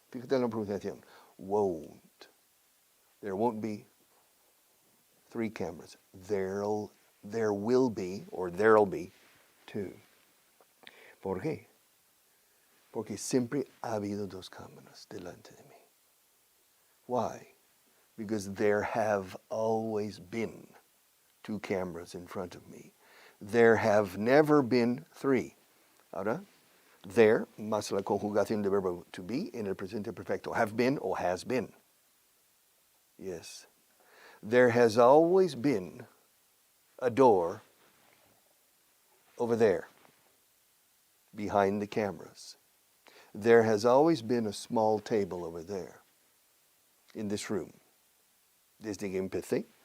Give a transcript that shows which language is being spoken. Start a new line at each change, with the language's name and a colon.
Spanish: Fíjate en la pronunciación,
English: won't. There won't be 3 cameras. There will be, or there'll be, 2.
Spanish: ¿Por qué? Porque siempre ha habido 2 cámaras delante de mí.
English: Why? Because there have always been 2 cameras in front of me. There have never been 3.
Spanish: Ahora, there, más la conjugación del verbo to be en el presente perfecto.
English: Have been or has been. Yes. There has always been a door over there, behind the cameras. There has always been a small table over there, in this room.
Spanish: Desde que empecé.